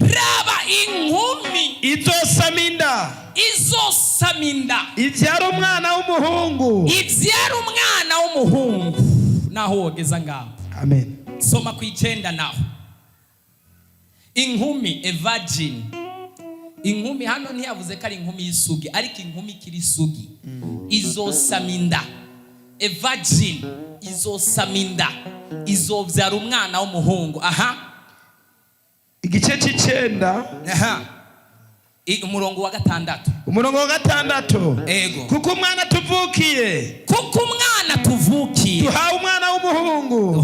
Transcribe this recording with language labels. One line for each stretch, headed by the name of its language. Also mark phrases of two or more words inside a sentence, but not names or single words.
Rundi: izosaminda ivyara umwana w'umuhungu. Naho wogeza ngaho. Amen. Soma ku 9 naho. Inkumi,
English: a virgin.
Rundi: Inkumi hano ntiyavuze ko ari inkumi y'isugi, ariko inkumi kiri isugi. Izosaminda.
English: A virgin
Rundi: izosaminda. Izovyara umwana w'umuhungu. Aha. Igice c'icenda. Aha. Umurongo wa 6. Umurongo wa 6. Ego. Kuko umwana tuvukiye. Duhawe umwana w'umuhungu.